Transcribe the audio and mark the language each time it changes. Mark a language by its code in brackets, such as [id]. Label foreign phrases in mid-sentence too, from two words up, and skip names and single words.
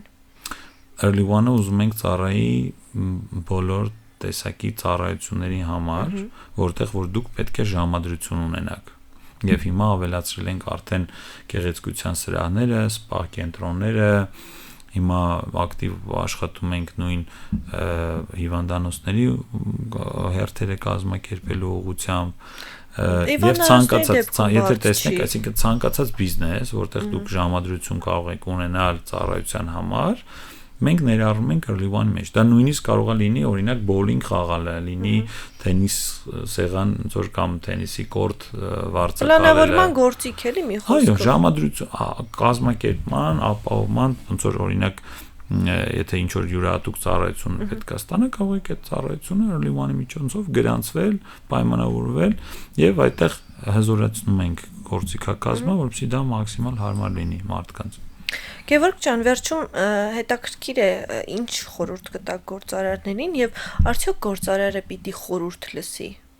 [hy] Early One-ը ուզում ենք ծառայի բոլոր տեսակի ծառայությունների համար, որտեղ որ դուք պետք է ժամադրություն ունենաք։ Եվ հիմա ավելացրել ենք արդեն գեղեցկության սրահները, սպա կենտրոնները, հիմա ակտիվ աշխատում ենք նույն հիվանդանոցների հերթերը կազմակերպելու ուղղությամբ եւ ցանկացած, եթե տեսնեք, այսինքն ցանկացած բիզնես, որտեղ դուք ժամադրություն կարող եք ունենալ ծառայության համար, մենք ներառում ենք early one մեջ։ Դա նույնիսկ կարող է լինի, օրինակ, bowling խաղալը, լինի թենիս սեղան, ծոր կամ թենիսի կորտ վարձակալելը։ Պլանավորման գործիք էլի մի խոսքով։ Այո, ժամադրություն, կազմակերպման, ապահովման, ոնց որ օրինակ եթե ինչ որ յուրահատուկ ծառայություն պետք է ստանա, կարող եք այդ ծառայությունը early one-ի միջոցով գրանցվել, պայմանավորվել եւ այդտեղ հզորացնում ենք գործիքակազմը, որովհետեւ դա մաքսիմալ հարմար լինի մարդկանց։ Գևորգ ջան, վերջում հետաքրքիր է ինչ խորհուրդ կտաք գործարարներին եւ արդյոք գործարարը պիտի խորհուրդ լսի։